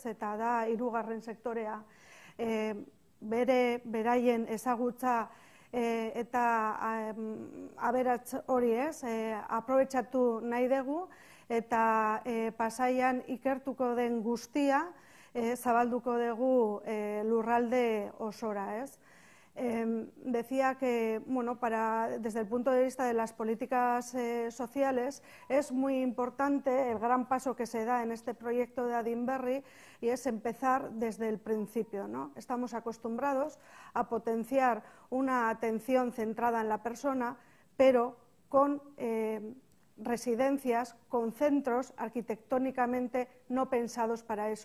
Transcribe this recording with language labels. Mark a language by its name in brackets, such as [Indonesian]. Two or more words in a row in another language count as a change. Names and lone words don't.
[Basque] Eta da hirugarren sektorea. Beraien ezagutza eta aberats hori, ez? Aprobetxatu nahi dugu eta Pasaian ikertuko den guztia zabalduko dugu lurralde osora, ez? [Spanish] Decía que, desde el punto de vista de las políticas sociales, es muy importante el gran paso que se da en este proyecto de Adin Berri y es empezar desde el principio, ¿no? Estamos acostumbrados a potenciar una atención centrada en la persona, pero con residencias, con centros arquitectónicamente no pensados para eso.